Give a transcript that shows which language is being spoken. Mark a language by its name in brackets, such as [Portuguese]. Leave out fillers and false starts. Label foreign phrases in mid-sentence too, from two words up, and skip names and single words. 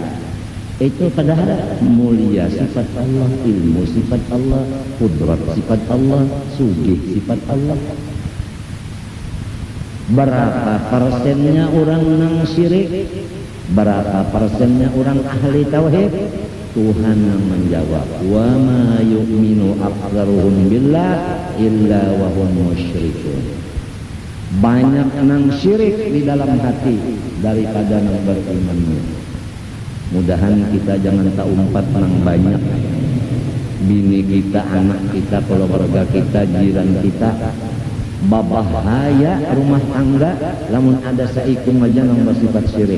[Banjar] Itu padahal mulia sifat Allah, ilmu sifat Allah, kudrat sifat Allah, sugih sifat Allah. Berapa persennya orang nang syirik? Berapa persennya orang ahli tauhid? Tuhan yang menjawab, [Arabic] وما يؤمن أكثرهم بالله إلا وهم مشركون. [Banjar] Banyak nang syirik di dalam hati daripada nang beriman. Mudahan kita jangan tak umpat nang banyak. Bini kita, anak kita, keluarga kita, jiran kita, babahaya rumah tangga lamun ada saikum aja nang bersifat syirik.